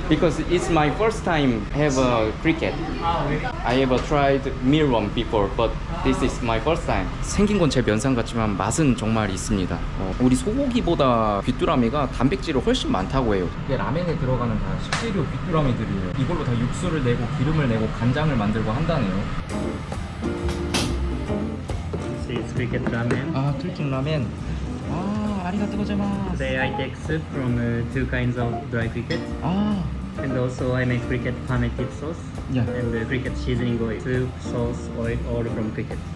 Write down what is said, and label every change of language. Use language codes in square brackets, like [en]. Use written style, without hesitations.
[en] Because it's my first time have a cricket. I have tried mealworm before, but this is my first time. [ko] 생긴 건 제 면상 같지만 맛은 정말 있습니다. 우리 소고기보다 귀뚜라미가 단백질이 훨씬 많다고 해요. 이게 라멘에 들어가는 다 식재료 귀뚜라미들이에요. 이걸로 다 육수를 내고 기름을 내고 간장을 만들고 한다네요. [en] This is cricket ramen. 아, 툴킹 라멘. [ja] 아, 아리가또 고자이마스. [en] Today I take soup from two kinds of dry cricket. 아, And also I make cricket fermented sauce. Yeah. And cricket seasoning oil. Soup, sauce, oil, all from cricket.